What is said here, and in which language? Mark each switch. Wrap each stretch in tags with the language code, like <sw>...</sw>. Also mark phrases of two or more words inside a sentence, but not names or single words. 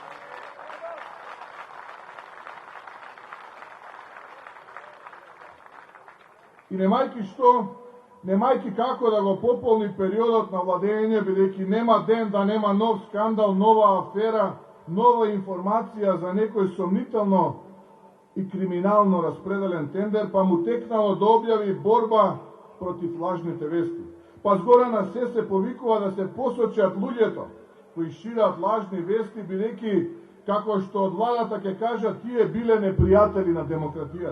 <mk>И немајки како да го пополни периодот на владење, бидејќи нема ден да нема нов скандал, нова афера, нова информација за некој сомнително i kriminalno raspredalen tender, pa mu teknalo da objavi borba protiv lažnite vesti. Pa zgora na sve se povikova da se posočat ljudjeto, koji širat lažni vesti bi neki, kako što od vladata ke kaža, tije bile neprijatelji na demokratijat.</mk>